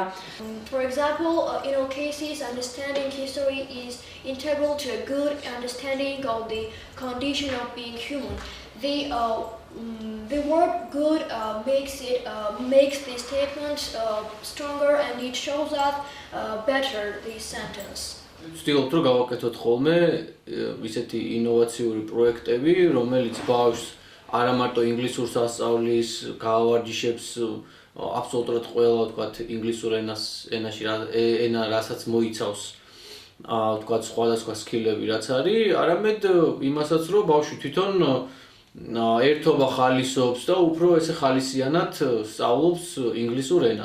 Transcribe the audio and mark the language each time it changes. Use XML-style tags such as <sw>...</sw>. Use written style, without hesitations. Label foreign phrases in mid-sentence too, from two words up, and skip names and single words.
<en>For example, in all cases, understanding history is integral to a good understanding of the condition of being human. The word "good" makes the statement stronger and it shows up better the sentence.</en> <ka>ვცდილობთ რომ გავაკეთოთ ხოლმე ისეთი ინოვაციური პროექტები, რომელიც ბავშვს არა მარტო ინგლისურს ასწავლის, გაავარჯიშებს აბსოლუტურად ყველა ვთქვათ ინგლისურ ენაში ენა რასაც მოიცავს ვთქვათ სხვადასხვა სკილები რაც არის, არამედ იმასაც რომ ბავშვი თვითონ ერთობა ხალისობს და უფრო ესე ხალისიანად სწავლობს ინგლისურ ენას.</ka>